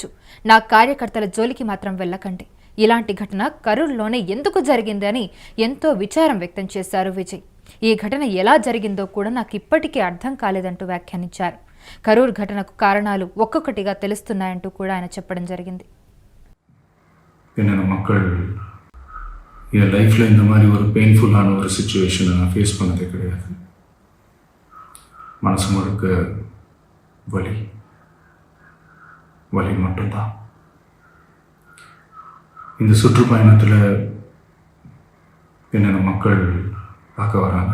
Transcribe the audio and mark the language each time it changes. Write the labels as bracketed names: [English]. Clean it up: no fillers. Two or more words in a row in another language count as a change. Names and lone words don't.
[Telugu] నా కార్యకర్తల జోలికి మాత్రం వెళ్ళకండి. ఇలాంటి ఘటన కరూరులోనే ఎందుకు జరిగిందని ఎంతో విచారం వ్యక్తం చేశారు విజయ్. ఈ ఘటన ఎలా జరిగిందో కూడా నాకు ఇప్పటికీ అర్థం కాలేదంటూ వ్యాఖ్యానించారు. కరూర్ ఘటనకు కారణాలు ఒక్కొక్కటిగా తెలుస్తున్నాయంటూ కూడా ఆయన చెప్పడం జరిగింది. [Tamil] என்னோட மக்கள் என் லைஃப்பில் இந்த மாதிரி ஒரு பெயின்ஃபுல்லான ஒரு சுச்சுவேஷனை நான் ஃபேஸ் பண்ணதே கிடையாது. மனசு முழுக்க வலி வலி மட்டும்தான். இந்த சுற்றுப்பயணத்தில் என்னோட மக்கள் பார்க்க வராங்க.